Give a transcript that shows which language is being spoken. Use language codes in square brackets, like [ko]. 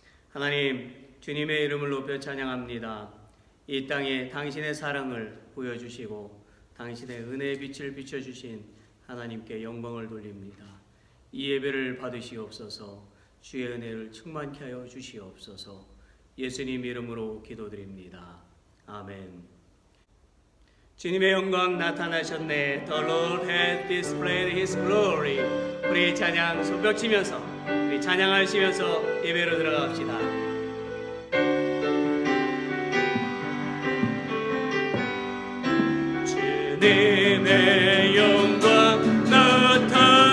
[ko] 하나님, 주님의 이름을 높여 찬양합니다. 이 땅에 당신의 사랑을 보여주시고 당신의 은혜의 빛을 비춰주신 하나님께 영광을 돌립니다. 이 예배를 받으시옵소서. 주의 은혜를 충만케 하여 주시옵소서. 예수님 이름으로 기도드립니다. 아멘. 주님의 영광 나타나셨네. [en] The Lord has displayed His glory. [ko] 우리 찬양 손뼉 치면서 우리 찬양하시면서 예배로 들어갑시다. 주님의 영광 나타나셨네.